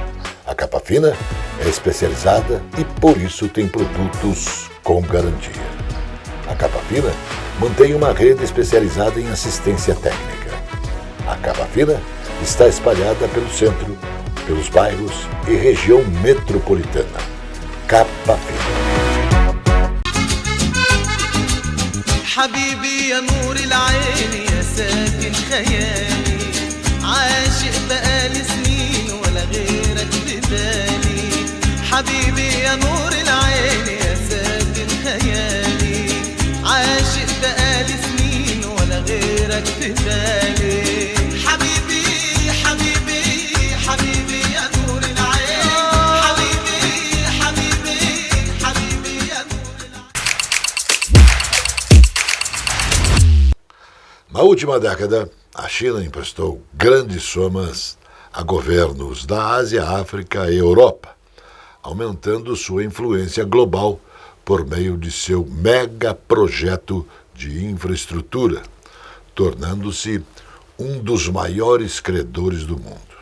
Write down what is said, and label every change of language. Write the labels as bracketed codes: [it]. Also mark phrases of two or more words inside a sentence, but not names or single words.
[pt] A Capa Fina é especializada e por isso tem produtos com garantia. A Capa Fina mantém uma rede especializada em assistência técnica. A Capa Fina está espalhada pelo centro, pelos bairros e região metropolitana. Capa Fina. [ar] حبيبي يا نور العين يا ساكن خيالي عاشق بقالي سنين ولا غيرك بدالي حبيبي يا نور العين يا ساكن خيالي عاشق بقالي سنين ولا غيرك بدالي حبيبي حبيبي حبيبي يا نور العين حبيبي حبيبي حبيبي يا نور العين. [pt] Na última década, a China emprestou grandes somas a governos da Ásia, África e Europa, aumentando sua influência global por meio de seu mega projeto de infraestrutura, tornando-se um dos maiores credores do mundo.